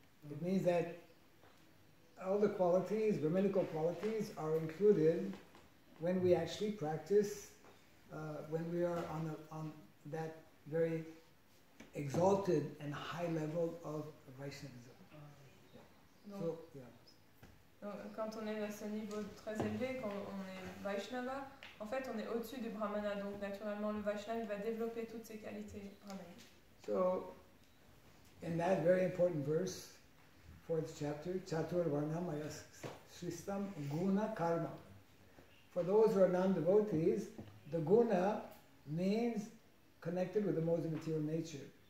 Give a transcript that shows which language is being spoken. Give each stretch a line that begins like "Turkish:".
English: It means that all the qualities, Brahminical qualities, are included when we actually practice, when we are on that very exalted and high level of Vaishnavism. So, yeah.
French: Donc, quand on est à ce niveau très élevé, quand on est Vaishnava, en fait on est au-dessus du Brahmana, donc naturellement le Vaishnava va développer toutes ses qualités brahmaniques.
English: So, in that very important verse, 4th chapter, Chatur Varnamaya Sristam Guna Karma. For those who are non-devotees, the guna means connected with the modes of material nature.